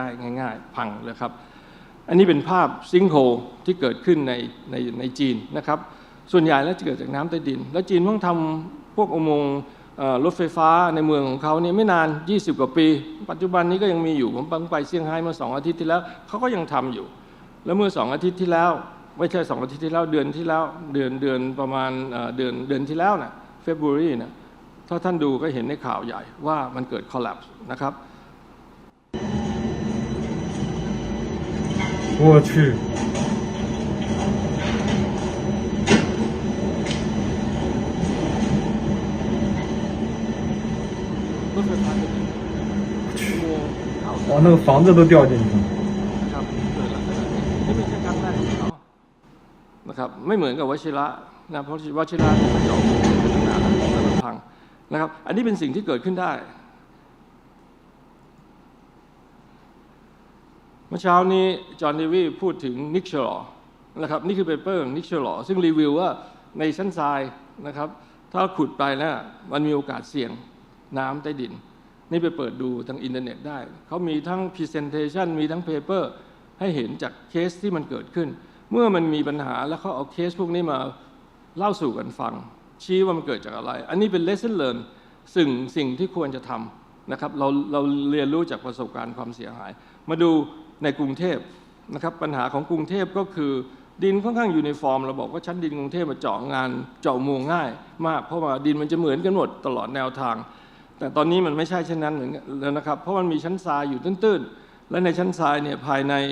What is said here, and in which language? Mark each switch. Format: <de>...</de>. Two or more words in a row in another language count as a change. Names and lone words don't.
<th>ง่ายๆพังเลยครับอันนี้เป็นภาพซิงค์โฮลที่เกิดขึ้นในจีนนะครับส่วนใหญ่แล้วจะเกิดจากน้ำใต้ดินแล้วจีนเพิ่งทำพวกอุโมงค์รถไฟฟ้าในเมืองของเขาเนี่ยไม่นาน20 กว่าปีปัจจุบันนี้ก็ยังมีอยู่ผมไปเซี่ยงไฮ้เมื่อ2 อาทิตย์ที่แล้วเขาก็ยังทำอยู่แล้วเมื่อ2 อาทิตย์ที่แล้วไม่ใช่2 อาทิตย์ที่แล้วเดือนที่แล้วเดือนประมาณเดือนที่แล้วนะFebruary นะถ้าท่านดูก็เห็นในข่าวใหญ่ว่ามันเกิด collapse นะครับ</th> <zh>我去哇那个房子都掉进去了</zh> <th>นะครับเกิดลักษณะนี้นี่ไม่ใช่ครั้งแรกของเขานะครับไม่เหมือนกับวชิระนะเพราะวชิระเนี่ยมันเจาะเป็นตั้งนานแล้วมันพังนะครับอันนี้เป็นสิ่งที่เกิดขึ้นได้เมื่อเช้านี้จอห์น เดวีพูดถึงนิกเชอร์นะครับ นี่คือเปเปอร์ของนิกเชอร์ซึ่งรีวิวว่าในชั้นทรายนะครับถ้าขุดไปแล้วมันมีโอกาสเสี่ยงน้ำใต้ดินนี่ไปเปิดดูทางอินเทอร์เน็ตได้เขามีทั้ง presentation มี ทั้ง paper ให้เห็นจากเคสที่มันเกิดขึ้นเมื่อมันมีปัญหาแล้วเขาเอาเคสพวกนี้มาเล่าสู่กันฟังชี้ว่ามันเกิด จากอะไรอันนี้เป็น</th> <en>lesson learn</en> <th>สิ่งที่ควรจะทำนะครับเราเรียนรู้จากประสบการณ์ความเสียหายมาดูในกรุงเทพนะครับปัญหาของกรุงเทพก็คือดินค่อนข้างยูนิฟอร์มเราบอกว่าชั้นดินกรุงเทพมาเจาะอุโมงค์ง่ายมากเพราะว่าดินมันจะเหมือนกันหมดตลอดแนวทางแต่ตอนนี้มันไม่ใช่เช่นนั้นเหมือนแล้วนะครับเพราะมันมีชั้นทรายอยู่ตื้นๆและในชั้นทรายเนี่ยภายใน</th>